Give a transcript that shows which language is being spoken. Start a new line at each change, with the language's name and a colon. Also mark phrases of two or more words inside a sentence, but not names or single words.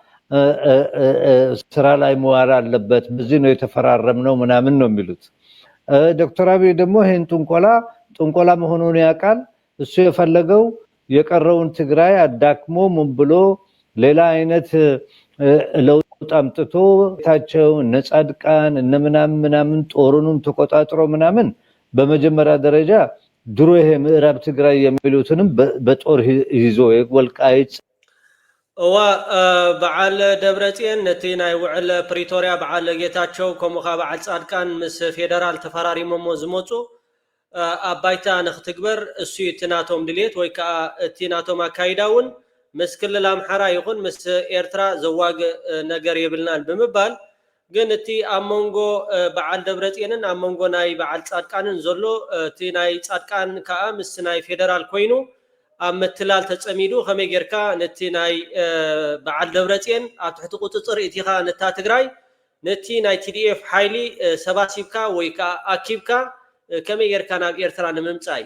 Amharic: ስራ ላይ መዋል አለበት፣ በዚህ ነው የተፈራረምነው ምናምን ነው የሚሉት። ዶክተር አብይ ደግሞ ይሄን ጥንቆላ መሆኑን ያውቃል። እሱ የፈለገው የቀረውን ትግራይ አዳክሞ ምን ብሎ ሌላ አይነት ለውጥ አምጥቶ ታቸው ነጻድቃን እነምናምን ጦሩንም ተቆጣጥሮ ምናምን በመጀመሪያ ደረጃ ድሮ ይሄ ምዕራብ ትግራይ የሚሉትንም በጦር ይዞ ወልቃይት
Tigrinya: በዓል ደብረጽዮን ነቲ ናይ ውዕል ፕሪቶሪያ በዓል ጌታቸው ከምኡኻ በዓል ጻድቃን ምስ ፌደራል ተፈራሪሞሞ ዝመፁ አባይታ ንኽትግበር እሱ ይትናቶም ድሌት ወይ ከዓ እቲ ናቶም አካይዳውን ምስ ክልል አምሓራ ይኹን ምስ ኤርትራ ዘዋግ ነገር የብልናን ብምባል ግን እቲ ኣብ መንጎ በዓል ደብረጽዮንን ኣብ መንጎ ናይ በዓል ጻድቃንን ዘሎ እቲ ናይ ጻድቃን ከዓ ምስ ናይ ፌደራል ኮይኑ ኣብ ምትላል ተጸሚዱ ከመይ ጌርካ ነቲ ናይ በዓል ደብረጽዮን ኣብ ትሕቲ ቁፅፅር እቲኻ ነታ ትግራይ ነቲ ናይ ቲዲኤፍ ሓይሊ ሰባሲብካ ወይ ከዓ ኣኪብካ ከመይ ጌርካ ናብ ኤርትራ ንምምጻይ